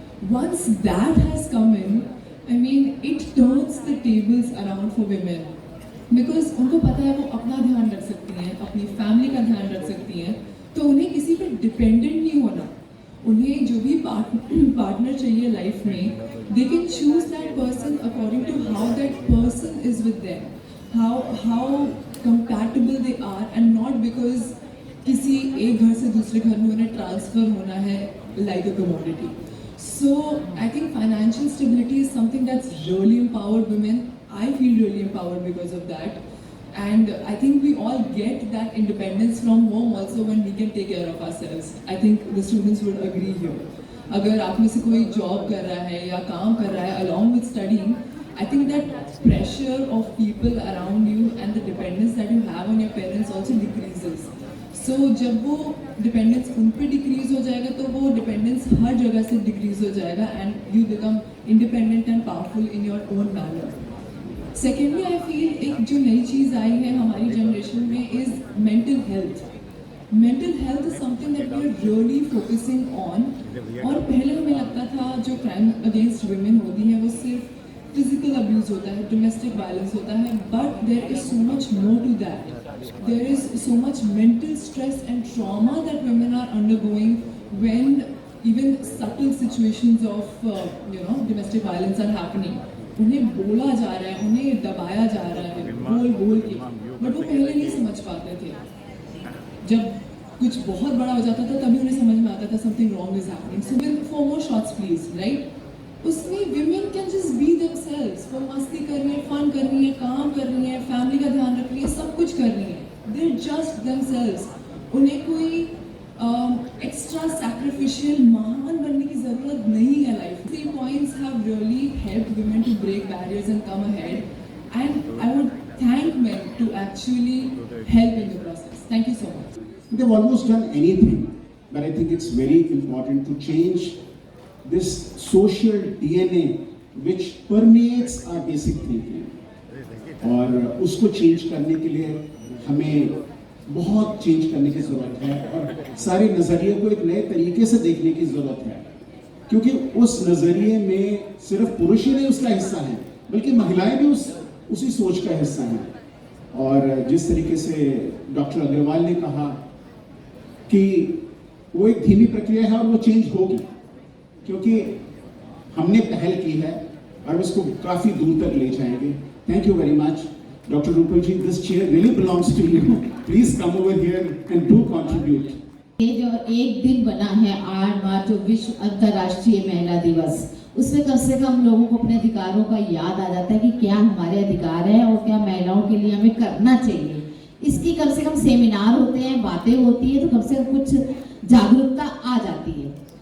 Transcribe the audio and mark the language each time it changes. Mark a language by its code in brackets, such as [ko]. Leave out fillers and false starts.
[en] Once that has come in, I mean, it turns the tables around for women, because [hi] उनको पता है वो अपना ध्यान रख सकती हैं, अपनी फैमिली का ध्यान रख सकती हैं, तो उन्हें किसी पे डिपेंडेंट नहीं होना। उन्हें जो भी पार्टनर चाहिए लाइफ में, [en] they can choose that person according to how that person is with them, how compatible they are, and not because [hi] किसी एक घर से दूसरे घर में उन्हें ट्रांसफर होना है [en] like a commodity. So I think financial stability is something that's really empowered women. I feel really empowered because of that. And I think we all get that independence from home also when we can take care of ourselves. I think the students would agree here. [hi] अगर आप में से कोई job कर रहा है [en] या काम कर रहा है along with studying, I think that pressure of people around you and the dependence that you have on your parents also decreases. [hi] सो जब वो डिपेंडेंस उन पे डिक्रीज हो जाएगा तो वो डिपेंडेंस हर जगह से डिक्रीज हो जाएगा [en] And you become independent and powerful in your own manner. Secondly I feel [hi] एक जो नई चीज़ आई है हमारी जनरेशन में [en] Is mental health. Mental health is something that we are really focusing on. [hi] और पहले हमें लगता था जो क्राइम अगेंस्ट वुमेन होती है वो सिर्फ फिजिकल अब्यूज होता है, डोमेस्टिक वायलेंस होता है, [en] But there is so much more to that. There is so much mental stress and trauma that women are undergoing when even subtle situations of domestic violence are happening. [hi] उन्हें बोला जा रहा है, उन्हें दबाया जा रहा है बोल के, बट वो पहले नहीं समझ पाते थे. जब कुछ बहुत बड़ा हो जाता था तभी उन्हें समझ में आता था [en] something wrong is happening. So with 4 more shots please, right? उसमें women can just be themselves. [hi] वो मस्ती कर रही है, फन कर रही है, काम कर रही है, फैमिली का ध्यान रख रही है, सब कुछ कर रही है. [en] They're just themselves. [hi] उन्हें कोई एक्स्ट्रा सैक्रिफिशियल महान बनने की जरूरत नहीं है life. [en] 3 points have really helped women to break barriers and come ahead, and I would thank men to actually help in the process. Thank you so much. They've almost done anything, but I think it's very important to change this social DNA which permeates our basic thinking. [hi] और उसको change करने के लिए हमें बहुत change करने की ज़रूरत है और सारे नज़रिए को एक नए तरीके से देखने की ज़रूरत है, क्योंकि उस नज़रिए में सिर्फ पुरुष ही नहीं उसका हिस्सा है बल्कि महिलाएं भी उसी सोच का हिस्सा हैं. और जिस तरीके से डॉक्टर अग्रवाल ने कहा कि वो एक धीमी प्रक्रिया है और वो चेंज होगी, क्योंकि हमने पहल की है और उसको काफ़ी दूर तक ले जाएंगे. [en] Thank you very much. Dr. Rupal ji, this chair really belongs to you. Please come over here and do contribute. [hi] ये जो एक दिन बना है 8 मार्च जो विश्व अंतर्राष्ट्रीय महिला दिवस, उसमें कम से कम लोगों को अपने अधिकारों का याद आ जाता है कि क्या हमारे अधिकार है और क्या महिलाओं के लिए हमें करना चाहिए. इसकी कम से कम सेमिनार होते हैं, बातें होती है, तो कम से कम कुछ जागरूकता आ जाती है.